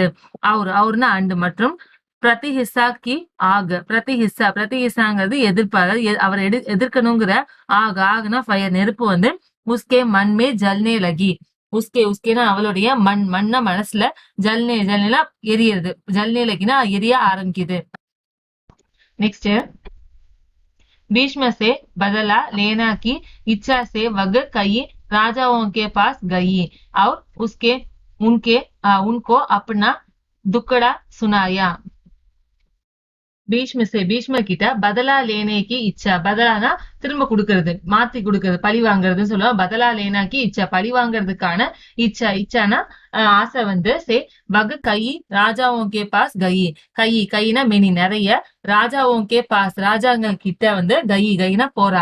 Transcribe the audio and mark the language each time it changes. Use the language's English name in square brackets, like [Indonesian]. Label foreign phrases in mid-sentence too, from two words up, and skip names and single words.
[Tamil] அவருன்னா அண்டு மற்றும் [Hindi] प्रतिहिंसा की आग. [Tamil] பிரதிஹிஸ்ஸாங்கிறது எதிர்ப்பாக, அவர் எதிர்க்கணுங்கிற ஆகுனா ஃபயர் நெருப்பு வந்து [Hindi] उसके मन में जलने लगी. [Tamil] உஸ்கேனா அவளுடைய மண்ணா மனசுல ஜல்னேனா எரியறது. [Hindi] जलने लगी [Tamil] எரிய ஆரம்பிக்குது. [Hindi] नेक्स्ट भीष्म से बदला लेना की इच्छा से वह कई राजाओं के पास गई और उनको अपना दुखड़ा सुनाया. [Tamil] பீஷ்மர் கிட்ட [Hindi] बदला लेने की इच्छा. [Tamil] பதலானா திரும்ப கொடுக்கறது, மாத்தி கொடுக்கறது, பழி வாங்குறதுன்னு சொல்லுவோம். [Hindi] बदला लेने की इच्छा [Tamil] பழி வாங்குறதுக்கான இச்சானா ஆசை வந்து [Hindi] वह कई राजाओं के पास [Tamil] கைனா மெனி நிறைய, [Hindi] राजाओं के पास [Tamil] ராஜாங்க கிட்ட வந்து கைனா போறா.